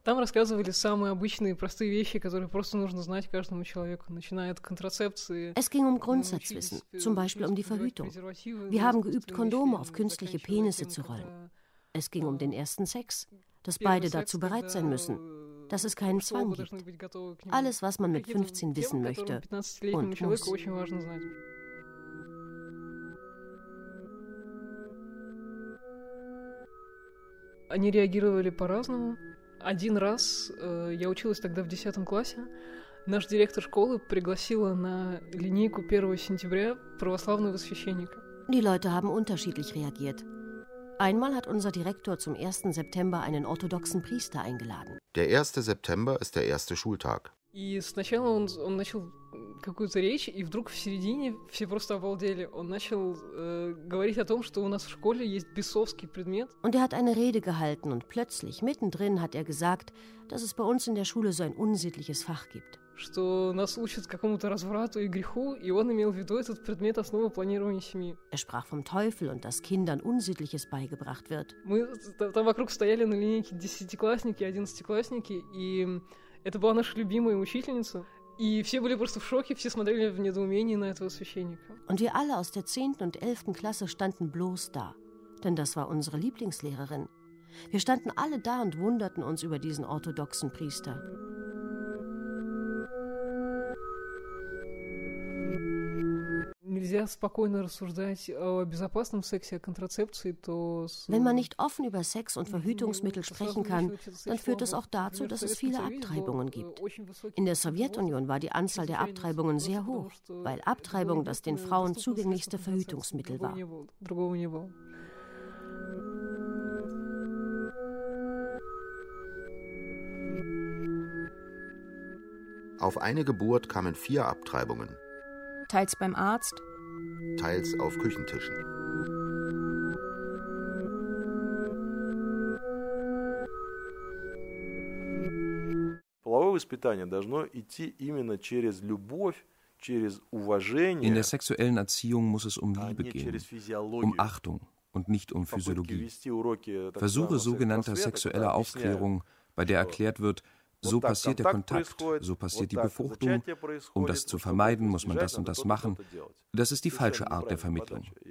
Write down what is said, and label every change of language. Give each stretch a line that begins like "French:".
Russian: Там рассказывали самые обычные, простые вещи, которые просто нужно знать каждому человеку, начиная от контрацепции.
German: Es ging um Grundsatzwissen, zum Beispiel um die Verhütung. Wir haben geübt, Kondome auf künstliche Penisse zu rollen. Es ging um den ersten Sex, dass beide dazu bereit sein müssen, dass es keinen Zwang gibt. Alles, was man mit 15 wissen möchte und muss.
Russian: Они реагировали по-разному. Один раз, я училась тогда в 10 классе, наш директор школы пригласила на линейку 1 сентября православного священника.
German: Die Leute haben unterschiedlich reagiert. Einmal hat unser Direktor zum 1. September einen orthodoxen Priester eingeladen. Der 1. September ist der erste Schultag.
Russian: И сначала он начал какую-то речь, и вдруг в середине все просто обалдели. Он начал говорить о том, что у нас в школе есть бесовский предмет.
German: Und hat eine Rede gehalten und plötzlich mittendrin hat gesagt, dass es bei uns in der Schule so ein unsittliches Fach gibt.
Russian: Что нас учат какому-то разврату и греху, и он имел в виду этот предмет основы планирования семьи.
German: Sprach vom Teufel und dass Kindern Unsittliches beigebracht wird.
Russian: Мы там вокруг стояли на линейке десятиклассники, одиннадцатиклассники, и это была наша любимая учительница. И все были просто в шоке, все смотрели в недоумении на этого священника.
German: Und wir alle aus der 10. und 11. Klasse standen bloß da, denn das war unsere Lieblingslehrerin. Wir standen alle da und wunderten uns über diesen orthodoxen Priester.
Russian: Нельзя спокойно рассуждать о безопасном сексе, о контрацепции, то
German: Wenn man nicht offen über Sex und Verhütungsmittel sprechen kann, dann führt es auch dazu, dass es viele Abtreibungen gibt. In der Sowjetunion war die Anzahl der Abtreibungen sehr hoch, weil Abtreibung das den Frauen zugänglichste Verhütungsmittel war. Auf eine Geburt kamen 4 Abtreibungen. Teils beim Arzt, teils auf Küchentischen.
Russian: Половое воспитание должно идти именно через любовь, через уважение.
German: In der sexuellen Erziehung muss es um Liebe gehen, um Achtung und nicht um Physiologie. Versuche sogenannter sexueller Aufklärung, bei der erklärt wird, so passiert der Kontakt, so passiert die Befruchtung. Um das zu vermeiden, muss man das und das machen. Das ist die falsche Art der Vermittlung.